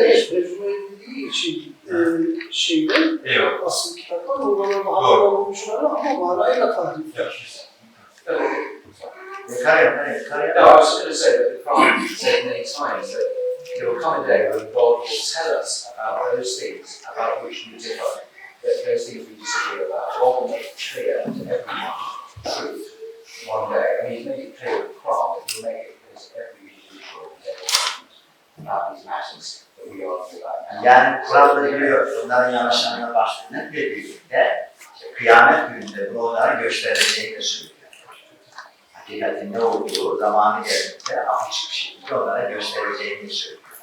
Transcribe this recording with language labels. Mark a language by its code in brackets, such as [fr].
[tr] Tercüme edildiği için şeyler, asıl kitaplar oralarda hatalar olmuşlar ama manayla tahdit. [en] No, I was going to say that the Prophet said many times that there will come a day when God will tell us about those things about which we differ, that those things we disagree about. God will make it clear to everyone truth one day. I mean, He's made it clear with the Quran, but He'll make it clear to every individual about these matters that we argue about. [tr] Yani Kur'an'da diyor, onların yanlışlarına başlayarak birlikte kıyamet gününde bunu onlara göstereceğini de söylüyor. Hakikatin ne olduğu zamanı geldiğinde açık bir şekilde onlara göstereceğini de söylüyor.